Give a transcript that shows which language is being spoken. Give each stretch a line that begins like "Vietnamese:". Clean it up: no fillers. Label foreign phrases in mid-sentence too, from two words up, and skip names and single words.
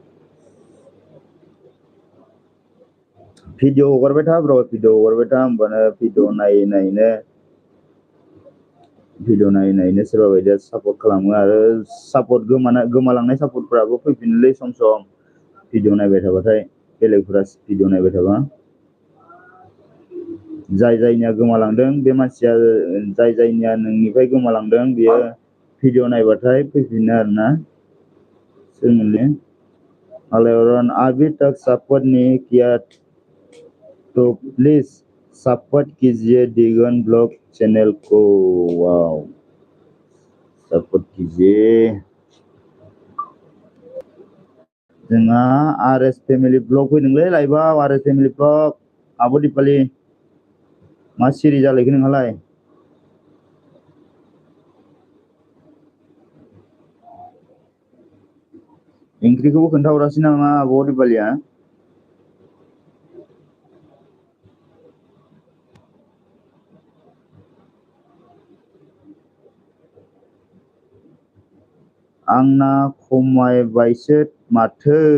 Bodo: भिडिअ हगारबाय था ब्र' भिडिअ हगारबाय था होमबानो भिडिअ नायै नायैनो सोरबा बायदिया सापर्ट खालामो आरो सापर्ट गोमालांनाय सापर्टफोराबो फैफिनोलै सम सम भिडिअ नायबाय थाबाथाय बेलेगफोरा भिडिअ नायबाय थाबा जायनिया गोमालांदों बे मानसिया जायनिया नोंनिफ्राय गोमालांदों बियो भिडिअ नायबाथाय फैफिनो आरोना सोरमोनलै आलायरन
Hindi: अभी तक सपोर्ट नहीं किया तो प्लीज सपोर्ट कीजिए दिगन ब्लॉग चैनल को वाव सपोर्ट कीजिए
Bodo: जोंहा आरएस फेमिलि ब्लग फैदोंलै लाइभआव आरएस फेमिलि ब्लग आब' दिपालि मा सिरि जालायखो नोंहालाय ओंख्रिखौबो खोन्थाहरासै नामा आब' दिपालिया आंना खमायबायसो माथो